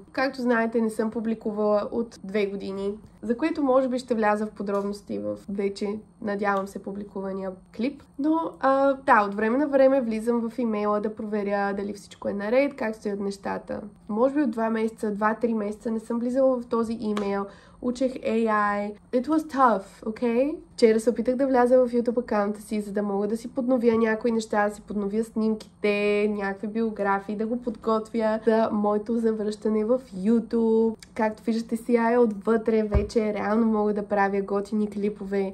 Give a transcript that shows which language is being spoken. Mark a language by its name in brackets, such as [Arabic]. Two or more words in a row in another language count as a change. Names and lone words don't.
[Bulgarian] Както знаете, не съм публикувала от 2 години, за което може би ще вляза в подробности в вече, надявам се, публикувания клип. Но да, от време на време влизам в имейла да проверя дали всичко е наред, как стоят нещата. Може би от 2-3 месеца не съм влизала в този имейл. Учех AI. [English] It was tough, [Bulgarian] okay? Вчера се опитах да вляза в YouTube акаунта си, за да мога да си подновя някои неща, да си подновя снимките, някакви биографии, да го подготвя за моето завръщане в YouTube. Както виждате, сега е отвътре, вече реално мога да правя готини клипове.